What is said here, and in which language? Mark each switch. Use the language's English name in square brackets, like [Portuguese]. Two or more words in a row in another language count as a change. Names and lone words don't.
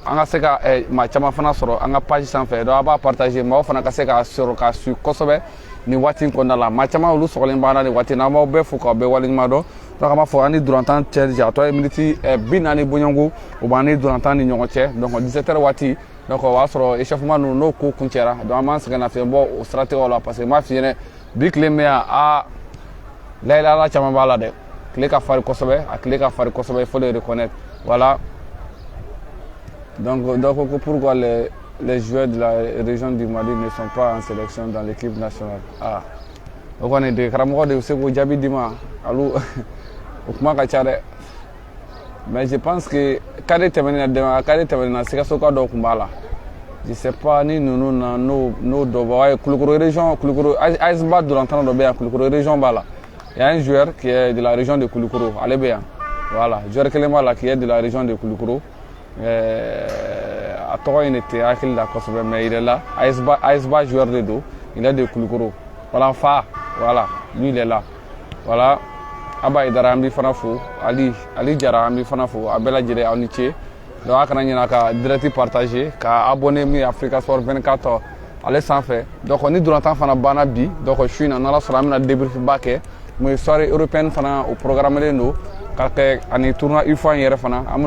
[Bambara] an ka se ka maa caman fana sɔrɔ an ka page sanfɛ donc a b'a partager maaw fana ka se k'a sɔrɔ k'a suit kosɛbɛ nin waati in kɔnɔna la maa caman olu sɔgɔlen b'an na nin waati in na an b'aw bɛɛ fo k'aw bɛɛ waleɲuman dɔn donc an b'a fɔ an ni dolantan cɛ a tɔ ye miniti 40 bɔɲɔgɔnko o b'an ni dolantan ni ɲɔgɔn cɛ donc 17h waati donc o b'a sɔrɔ échauffement ninnu n'o ko kuncɛra donc an b'an sɛgɛn nafiɲɛ bɔ o siratigɛw la parce que n b'a f'i ɲɛna bi tile min yan layɛlɛla caman b'a la dɛ tile ka farin kosɛbɛ a tile ka farin kosɛbɛ [French] il faut le reconnaître voilà donc pourquoi les joueurs de la région du Mali ne sont pas en sélection dans l'équipe nationale [Bambara] o kɔni de karamɔgɔ de bɛ se k'o jaabi di ma olu o kuma ka ca dɛ [French] mais je pense que [Bambara] kari tɛmɛnen na Sikasoka dɔw tun b'a la [French] je sais pas [Bambara] ni ninnu na n'o dɔ b'a ye Kulukoro région AS Ba dolantan dɔ bɛ yan Kulukoro région b'a la [French] il y a un joueur qui est de la région de Kulukoro [Bambara] ale bɛ yan voilà joueur kelen b'a la [French] qui est de la région de Kulukoro [Bambara] a tɔgɔ in de tɛ hakili la kosɛbɛ [French] mais il est là AS Ba joueur de do il est de Kulukoro voilà Fa voilà lui il est là voilà [Bambara] Aba Idara an b'i fana fo Ali Jara an b'i fana fo a bɛɛ lajɛlen aw ni ce donc a kana ɲina ka direct partager ka abonné min ye Africa Sport 24 ale sanfɛ donc ni dolantan fana banna bi donc su in na n'Ala sɔnna an bɛna débrief ba kɛ mun ye [French] soirée européenne [Bambara] fana o programmelen don ka kɛ ani tournoi UFOA in yɛrɛ fana an bɛna